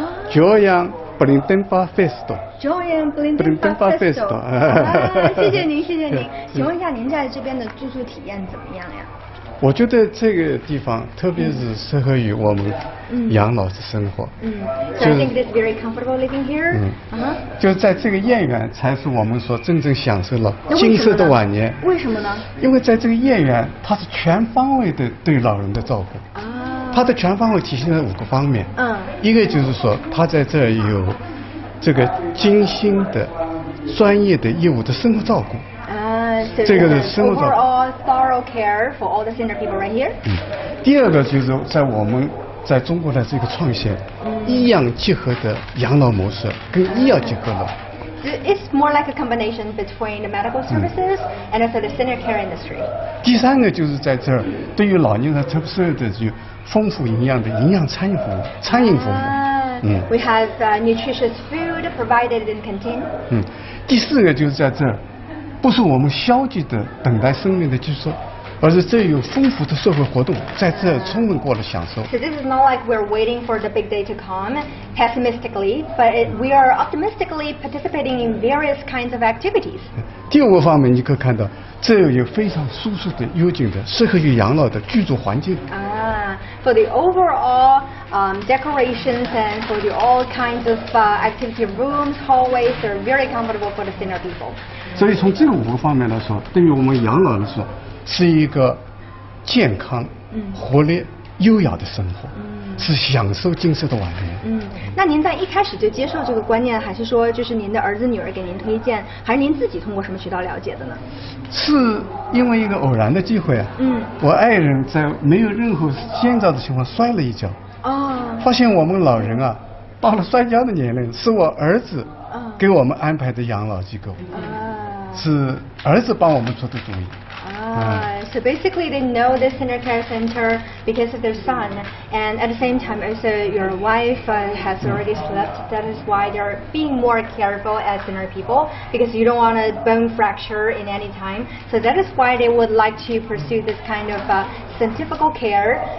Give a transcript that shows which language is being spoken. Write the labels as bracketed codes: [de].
[zh] Joyang Blindenfa Festo。Joyang Blindenfa Festo。谢谢您，谢谢您。请问一下，您在这边的住宿体验怎么样呀？我觉得这个地方特别是适合于我们养老的生活。 [en] So I think it is very comfortable living here. [zh] 就是在这个燕园才是我们所真正享受了金色的晚年。为什么呢？因为在这个燕园，它是全方位的对老人的照顾。它的全方位体现在5个方面。一个就是说，它在这儿有这个精心的、专业的业务的生活照顾。这个是生活照顾。 [en] Overall thorough care for all the senior people right here. [zh] 第二个就是在我们在中国的这个创新，医养结合的养老模式跟医药结合了。 [en] It's more like a combination between the medical services and also the senior care industry. [zh] 第三个就是在这儿，对于老年人特色的就丰富营养的营养餐饮服务。 [en] We have nutritious food provided in canteen. [zh] 第四个就是在这儿。不是我们消极的等待生命的结束，而是这有丰富的社会活动在这充分过的享受。 [en] So this is not like we're waiting for the big day to come pessimistically, but we are optimistically participating in various kinds of activities. [zh] 第5个方面，你可以看到，这有非常舒适的、幽静的、适合于养老的居住环境。 [en] For the overall decorations and for the all kinds of activity rooms, hallways, they're very comfortable for the senior people. [zh] 所以从这个5个方面来说，对于我们养老来说，是一个健康、活力、优雅的生活，是享受金色的晚年。那您在一开始就接受这个观念，还是说就是您的儿子女儿给您推荐，还是您自己通过什么渠道了解的呢？是因为一个偶然的机会啊。我爱人在没有任何先兆的情况摔了一跤。发现我们老人啊，到了摔跤的年龄，是我儿子给我们安排的养老机构，是儿子帮我们出的主意。 [en] So basically they know the senior care center because of their son, and at the same time also your wife has already slept. That is why they're being more careful as senior people, because you don't want a bone fracture in any time. So that is why they would like to pursue this kind of scientific care.